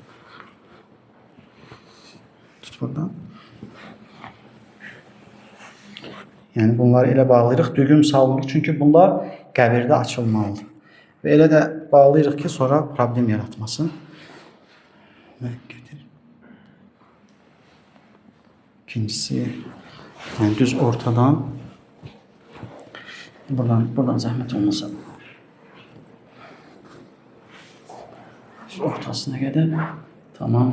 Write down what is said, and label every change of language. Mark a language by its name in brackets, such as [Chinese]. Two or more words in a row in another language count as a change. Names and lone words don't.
[Turkish] Tut buradan. [Azerbaijani] Yəni bunları elə bağlayırıq, dügüm salmırıq. Çünki bunlar qəbirdə açılmalıdır. Və elə də bağlayırıq ki, sonra problem yaratmasın. [Turkish] Və getir. İkincisi, yani düz ortadan, buradan zahmet olmasa, düz ortasına kadar, tamam.